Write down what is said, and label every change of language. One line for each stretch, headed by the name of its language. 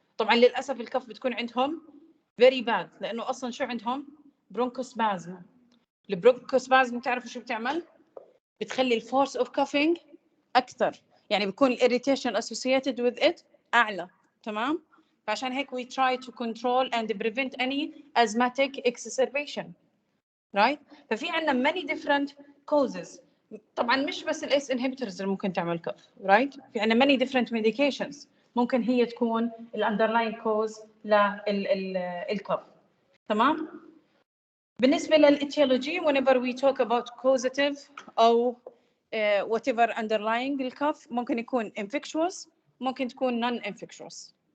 Arabic: طبعا للاسف الكف بتكون عندهم very bad لانه اصلا شو عندهم؟ برونكوسبازم. البرونكوسبازم تعرفوا شو بتعمل؟ بتخلي الفورس اوف كافينج اكثر، يعني بيكون الاريتيشن associated with it اعلى. تمام؟ فعشان هيك
English: we try to control and prevent any asthmatic exacerbation. right؟
Arabic: ففي عندنا
English: many different causes.
Arabic: طبعا مش بس الاس inhibitors اللي ممكن تعمل كف، right؟ في عندنا
English: many different medications
Arabic: ممكن هي تكون الاندرلاين كوز للكف. تمام؟ بالنسبه للاتيولوجي
English: whenever we talk about causative
Arabic: او whatever underlying الكف ممكن يكون infectious ممكن تكون non-infectious.